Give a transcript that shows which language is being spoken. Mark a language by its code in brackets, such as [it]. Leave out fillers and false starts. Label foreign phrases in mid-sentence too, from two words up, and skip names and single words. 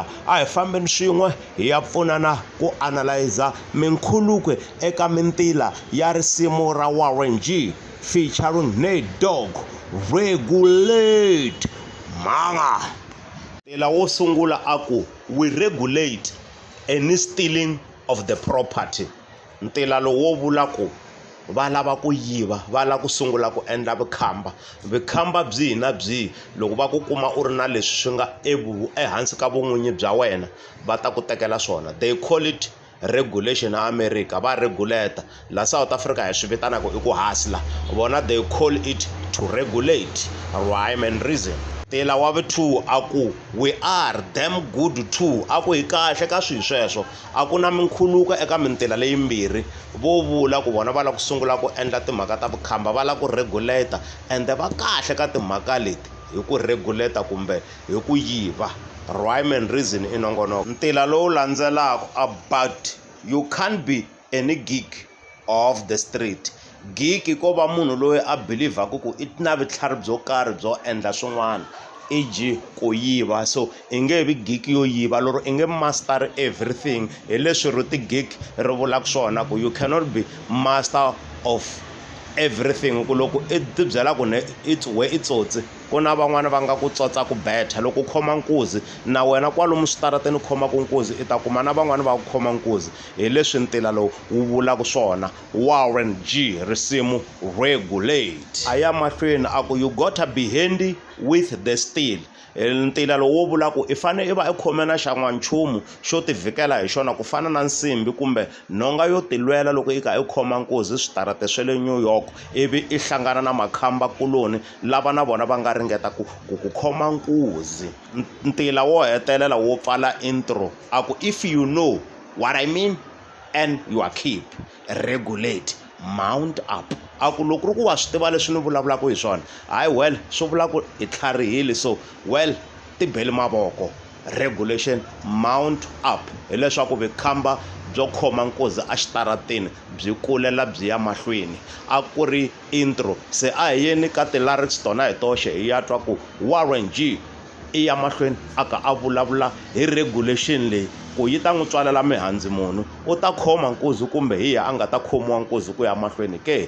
[ts] A hi fambeni swin'we hi ya pfunana ku analyza minkhuluko eka mintila ya risimu ra Warren G featuring Nate Dogg, Regulate. Manga ntila wo sungula aku [en] we regulate any stealing of the property. [ts] Ntila lowo vula ku va lava ku yiva, va lava ku sungula ku endla vukhamba byihi na byihi. Loko va ku kuma u ri na leswi swi nga ehansi ka vun'winyi bya wena va ta ku tekela swona. [en] They call it regulation America, [ts] va regulate. La South Africa hi swi vitanaka i ku hustler, vona [en] they call it to regulate. [ts] Rhyme and Reason. Ntila wa vu-2 aku [en] we are damn good too. [ts] Aku hi kahle ka swilo sweswo, a ku na minkhuluko eka mintila leyimbirhi. Vo vula ku vona va lava ku sungula ku endla timhaka ta vukhamba, va lava ku regulate ende va kahle ka timhaka leti hi ku regulate kumbe hi ku yiva. Rhyme and Reason i nongonoko. Ntila lowu landzelaka [en] about you can't be any geek of the street. [ts] Geek ko va munhu loyi a believaku ku i na vutlhari byo karhi byo endla swin'wana, e.g. ku yiva. So i nge vi geek yo yiva, loro i nge [en] master everything. [ts] Hi leswi ro ti geek ri vulaka swona ku [en] you cannot be master of everything. [ts] Ku loko i ti byela ku ne i tsotsi, ku na van'wana va nga ku tsotsa ku betha. Loko u khoma nkuzi na wena kwalomu switarateni khoma ku nkuzi i ta kuma na van'wana va ku khoma nkuzi. Hi leswi ntila lowu wu vulaka swona. Warren G risimu Regulate. A ya mahlweni aku [en] you gotta be handy with the steel. [ts] Ntila lowu wo vula ku i fane i va i khome na xan'wanchumu xo ti vhikela hi xona ku fana na nsimbi kumbe nhonga yo tilwela loko i kha i khoma nkuzi switarata swa le New York, ivi i hlangana na makhamba kuloni lava na vona va nga ringeta ku khoma nkuzi. Ntila wo hetelela wo pfala intro aku [en] if you know what I mean and you are keep regulate mount up. [ts] Aku loko ri ku wa swi tiva leswi ni vulavulaka hi swona, hayi well swi vula ku i tlharihile, [en] so well [ts] ti beli mavoko. [en] Regulation mount up [ts] hileswaku vukhamba byo khoma nkuzi a xitarateni byi kulela byi ya mahlweni. A ku ri intro, se a hi yeni ka ti-lyrics tona hi toxe hi ya twa ku Warren G i ya mahlweni aka a vulavula hi regulation leyi ku yi ta n'wi tswalela mihandzu munhu u ta khoma nkuzi kumbe hi ya a nga ta khomiwa nkuzi ku ya mahlweni ke.